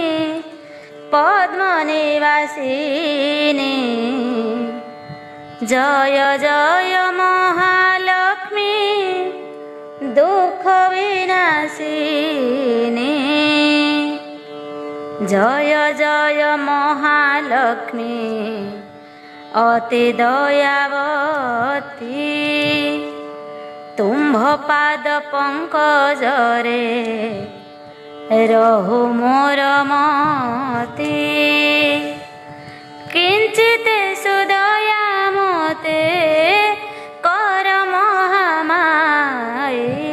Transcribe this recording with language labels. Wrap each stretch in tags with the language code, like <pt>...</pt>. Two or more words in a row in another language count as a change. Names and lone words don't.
<sa>पद्मनिवासिनी जय जय महालक्ष्मी दुख विनाशिनी जय जय महालक्ष्मी</sa> <or>ଅତି ଦୟାବତୀ। ତୁମ୍ଭ ପାଦ ପଙ୍କଜରେ ରହୁ ମୋର ମତି। କିଞ୍ଚିତ ସୁଦୟା ମତେ କର ମହାମାୟୀ।</or>